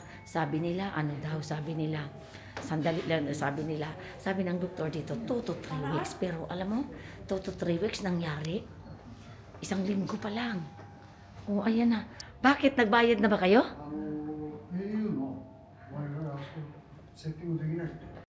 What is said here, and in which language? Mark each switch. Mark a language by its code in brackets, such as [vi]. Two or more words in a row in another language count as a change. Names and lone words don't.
[tl] Sabi nila, ano daw, sabi nila. Sandali lang, sabi nila. Sabi ng doktor dito, [en] 2 to 3 weeks. [tl] Pero alam mo, [en] 2 to 3 weeks [tl] nangyari. 1 linggo pa lang. O, ayan na. Bakit? Nagbayad na ba kayo? [ja] au auの我々あそこセッティングできないって